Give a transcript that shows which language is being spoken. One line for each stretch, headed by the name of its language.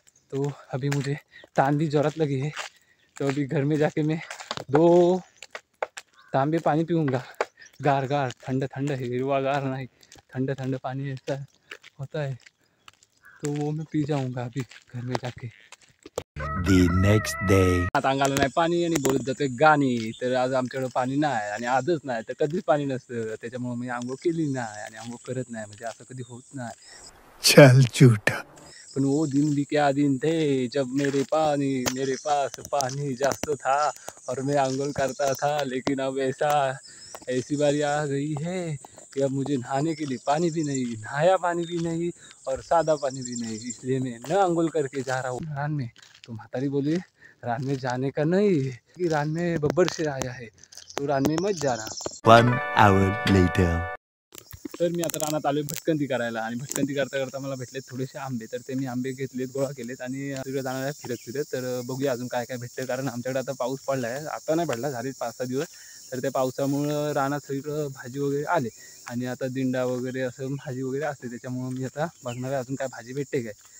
Hindi: तो अभी मुझे तान की ज़रूरत लगी है, तो अभी घर में जाके मैं 2 तांबे पानी पीऊँगा, गार ठंडा हिरवागार नहीं, ठंडा पानी ऐसा होता है, तो वो मैं पी जाऊँगा अभी घर में जाके।
English: The next day.
Marathi: आता अंगाला नाही पाणी आणि बोलत जातोय गाणी। तर आज आमच्याकडे पाणी नाही आणि आजच नाही तर कधीच पाणी नसतं, त्याच्यामुळे मी आंघोळ केली नाही आणि आंघोळ करत नाही, म्हणजे असं कधी होत नाही।
Hindi: चल झूठा। पण वो दिन भी क्या दिन थे जब मेरे पास पानी जास्त था और मैं आंघोल करता था, लेकिन अब ऐसी बारी आ गई है कि अब मुझे नहाने के लिए पानी भी नहीं, नहाया पानी भी नहीं और सादा पानी भी नहीं, इसलिए मैं न आंघोल करके जा रहा हूँ रान में। तो म्हातारी बोली रान में जाने का नहीं, कि रान में बब्बर शेर आया है, तो रान में मत जाना।
English: 1 hour later.
Marathi: तर मी आता रानात आलोय भटकंती करायला, आणि भटकंती करता मला भेटलेत थोडेसे आंबे। तर ते मी आंबे घेतलेत, गोळा केलेत आणि तिकडे जाणार आहे फिरत। तर बघूया अजून काय भेटतं, कारण आमच्याकडे आता पाऊस पडला आहे, आता नाही पडला, झाले 5-6 दिवस। तर त्या पावसामुळं रानात सगळीकडं भाजी वगैरे आले, आणि आता दिंडा वगैरे असं भाजी वगैरे असते, त्याच्यामुळं मी आता बघणार आहे अजून काय भाजी भेटते काय।